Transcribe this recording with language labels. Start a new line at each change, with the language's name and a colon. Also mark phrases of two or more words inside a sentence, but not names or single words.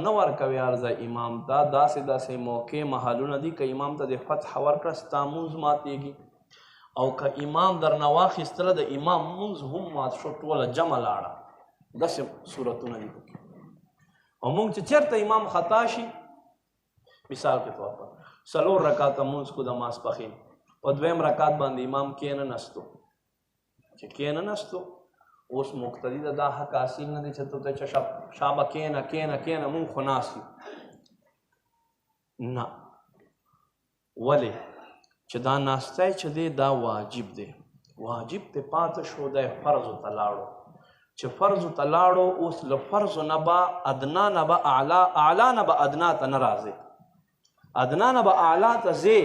Pashto: نه ورکوې هر ځای امام ته داسې موقع محلونه دي که امام ته د فتح ورکړه ستا مونځ ماتېږي او که امام درنه واخیستله د امام مونځ هم مات شو ټوله جمع لاړه داسې صورتونه دي او مونږ چې چېرته امام خطا شي
Urdu: مثال کے طور پر
Pashto: 4 رکعاته مونځ کو د ماسپښین په 2م رکعت باندې امام کېنه نستو چې کېنه نستو اوس مقتدي ته دا حق حاصل نه دی چې ته چې شابه کېنه مونږ خو ناست یو نه ولې چې دا ناستی چې دی دا واجب دی واجب ته پاته شو دی فرضو ته لاړو چې فرضو ته لاړو اوس له فرضو نه به ادنا نه به اعلی نه به ادنا ته نه راځي ادنا نه به اعلی ته ځې